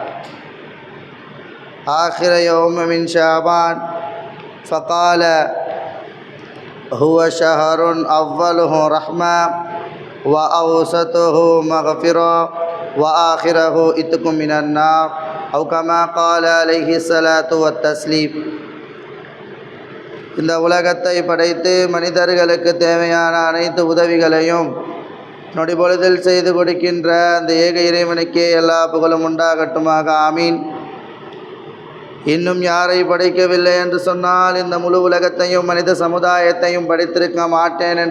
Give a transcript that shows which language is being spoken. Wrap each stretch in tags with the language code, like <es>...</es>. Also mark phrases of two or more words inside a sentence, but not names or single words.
<ar>آخر يوم من شعبان فقال: هو شهر أوله رحمة وأوسطه مغفرة وآخره إتق من النار، أو كما قال عليه الصلاة والتسليم.</ar> <ta>இந்த உலகத்தை படைத்து மனிதர்களுக்கு தேவையான அனைத்து உதவிகளையும் நொடிபொழுதில் செய்து கொடுக்கின்ற அந்த ஏக இறைவனுக்கே எல்லா புகழும் உண்டாகட்டுமாக. ஆமீன். இன்னும் யாரை படைக்கவில்லை என்று சொன்னால் இந்த முழு உலகத்தையும் மனித சமுதாயத்தையும் படைத்திருக்க மாட்டேன் என்று</ta>